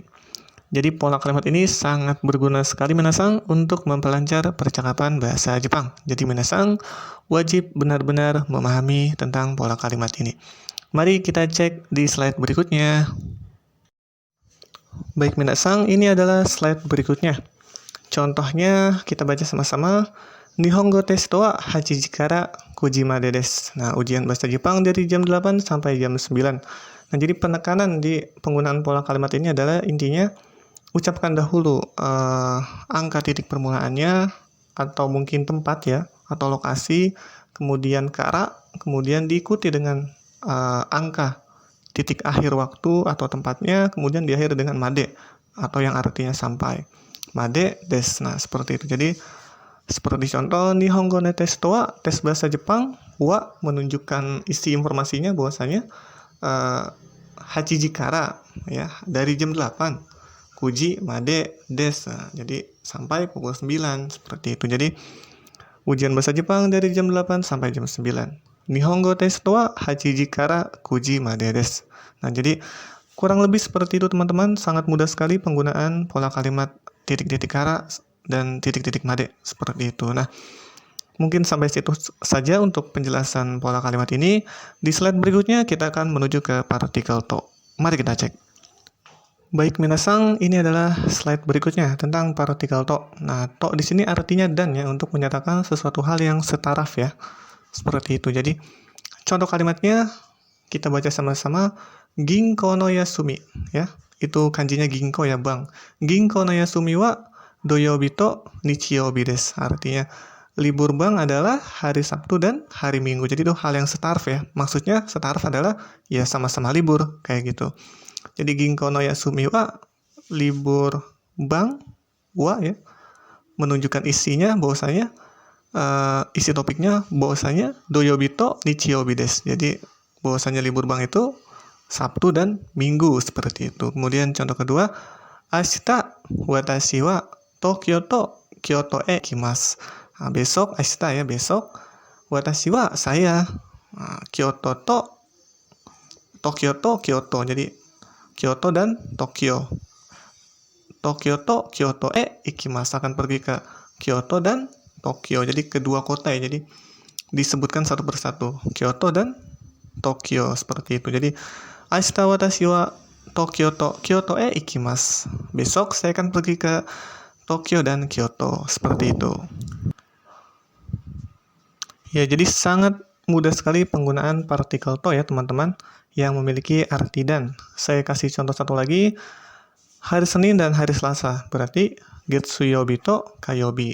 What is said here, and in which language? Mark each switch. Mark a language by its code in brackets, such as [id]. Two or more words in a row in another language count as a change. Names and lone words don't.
[id] Jadi pola kalimat ini sangat berguna sekali minasang untuk memperlancar percakapan bahasa Jepang. Jadi minasang wajib benar-benar memahami tentang pola kalimat ini. Mari kita cek di slide berikutnya. Baik minasang, ini adalah slide berikutnya. Contohnya kita baca sama-sama. [ja] 日本語テストは8時から9時までです. [id] Nah, ujian bahasa Jepang dari jam 8 sampai jam 9. Nah, jadi penekanan di penggunaan pola kalimat ini adalah intinya ucapkan dahulu angka titik permulaannya atau mungkin tempat ya, atau lokasi, kemudian kara, kemudian diikuti dengan angka titik akhir waktu atau tempatnya, kemudian diakhiri dengan made atau yang artinya sampai. [ja] までです. [id] Nah, seperti itu. Jadi seperti contoh [ja] 日本語ねテストは, [id] tes bahasa Jepang, wa menunjukkan isi informasinya bahwasanya [ja] 8時から [id] ya, dari jam 8. [ja] 九時までです. [id] Nah, jadi sampai pukul 9 seperti itu. Jadi ujian bahasa Jepang dari jam 8 sampai jam 9. [ja] 日本語テストは8時から9時までです. [id] Nah, jadi kurang lebih seperti itu teman-teman. Sangat mudah sekali penggunaan pola kalimat titik-titik kara dan titik-titik made seperti itu. Nah, mungkin sampai situ saja untuk penjelasan pola kalimat ini. Di slide berikutnya kita akan menuju ke partikel to. Mari kita cek. Baik minasang, ini adalah slide berikutnya tentang partikel to. Nah, to di sini artinya dan ya, untuk menyatakan sesuatu hal yang setaraf ya. Seperti itu. Jadi, contoh kalimatnya kita baca sama-sama. [ja] 銀行の休み ya. [id] Itu kanjinya ginko ya, Bang. [ja] 銀行の休みは土曜日と日曜日です. [id] Artinya libur bank adalah hari Sabtu dan hari Minggu. Jadi itu hal yang setaraf ya. Maksudnya setaraf adalah ya sama-sama libur kayak gitu. Jadi [ja] 銀行の休みは [id] libur bank wa ya, menunjukkan isinya bahwasanya isi topiknya bahwasanya [ja] 土曜日と日曜日です. [id] Jadi bahwasanya libur bank itu Sabtu dan Minggu seperti itu. Kemudian contoh kedua, [ja] 明日私は東京と京都へ来ます. [id] Nah, besok, ashita ya, besok. [ja] 私は saya. [id] Nah, [ja] 京都と東京と京都. [id] Jadi Kyoto dan Tokyo. [ja] 東京と京都へ行きます, [id] akan pergi ke Kyoto dan Tokyo. Jadi kedua kota ya. Jadi disebutkan satu persatu. Kyoto dan Tokyo seperti itu. [ja] Jadi 明日私は東京と京都へ行きます. [id] Besok saya akan pergi ke Tokyo dan Kyoto seperti itu. Ya, jadi sangat mudah sekali penggunaan partikel to ya teman-teman, yang memiliki arti dan. Saya kasih contoh satu lagi. Hari Senin dan hari Selasa berarti [ja] 月曜日と火曜日.